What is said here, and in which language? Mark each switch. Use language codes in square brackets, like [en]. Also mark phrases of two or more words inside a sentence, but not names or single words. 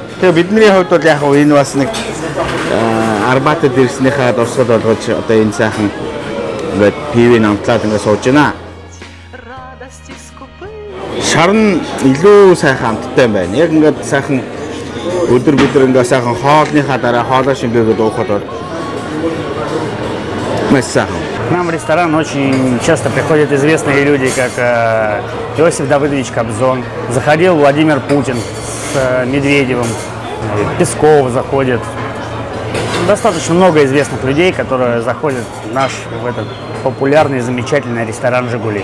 [mn] Тэгээ бидний хувьд бол яг энэ бас нэг Арбатад ирснийхаа дурсгал болгож одоо энэ сайхан ингээд пивийг амтлаад ингээд сууж байна. Шар нь илүү сайхан амттай юм байна. Яг ингээд сайхан өдөр ингээд сайхан хоолныхаа дараа хоолоо шингээгээд уухад бол маш сайхан. [ru] К нам в ресторан очень часто приходят известные люди, как Иосиф Давыдович Кобзон. Заходил Владимир Путин с Медведевым, Песков заходит. Достаточно много известных людей, которые заходят в наш этот популярный, замечательный ресторан «Жигули».